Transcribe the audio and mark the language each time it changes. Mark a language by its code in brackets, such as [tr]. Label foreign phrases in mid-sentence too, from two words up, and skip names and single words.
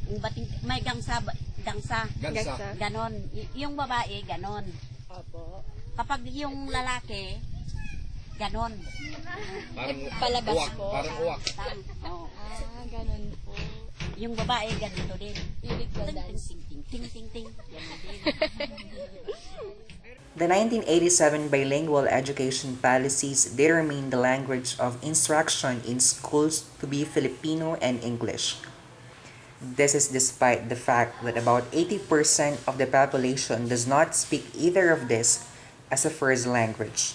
[tl] bating may gangsa. Gansa. Ganon. Yung babae ganon. Opo. Kapag yung lalaki ganon. Parang Palabas uwak. po. Parang uwak. Oo. Ganun po. Yung babae ganito din. Yung ritual Ting dance. ting ting ting ting. Ganon din. [en] The 1987 bilingual education policies determined the language of instruction in schools to be Filipino and English. This is despite the fact that about 80% of the population does not speak either of this as a first language.